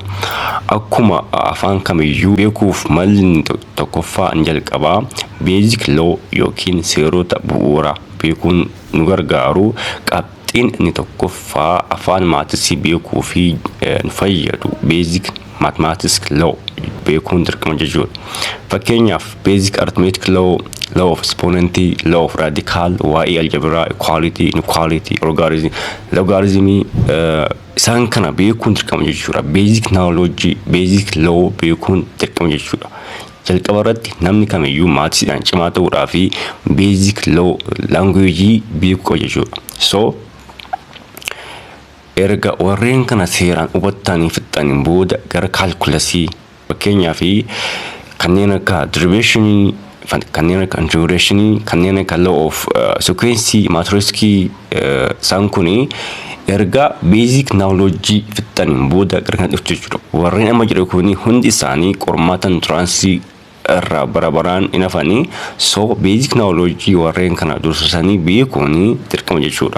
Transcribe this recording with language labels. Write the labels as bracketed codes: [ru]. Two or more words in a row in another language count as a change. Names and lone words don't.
[om] Akkuma afaan kamiyyuu beekuuf malli tokkoffaa hin jalqabaa [en] basic law [om] yookiin seerota bu'uura beekuun nu gargaaru inni tokkoffaa afaan maatii beekuu fi nu fayyadu [en] basic mathematics law [om] beekuun dirqama jechuudha. Fakkeenyaaf [en] basic arithmetic law, law of exponent, law of radical, [om] waa'ee [en] algebra, equality, inequality, logarithm [om] isaan kana beekuun dirqama jechuudha. [en] Basic knowledge, basic law [om] beekuun dirqama jechuudha. Jalqaba irratti namni kamiyyuu maatiidhaan cimaa ta'uudhaa fi [en] basic law language [om] beekuu qaba jechuudha. Erga warreen kana seeraan hubattanii fixxaniin booda gara calculusii fakkeenyaaf kanneen akka derivation, kanneen akka integration, kanneen akka [en] law of sequence, [om] matrix isaan kuni erga [en] basic knowledge [om] fixxaniin booda gara kana dhuftu jechuudha. Warreen amma jedhu kuni hundi isaanii qormaata entrance irraa barabaraan inafanii [en] basic knowledge [om] warreen kana dursisanii beekuun dirqama jechuudha.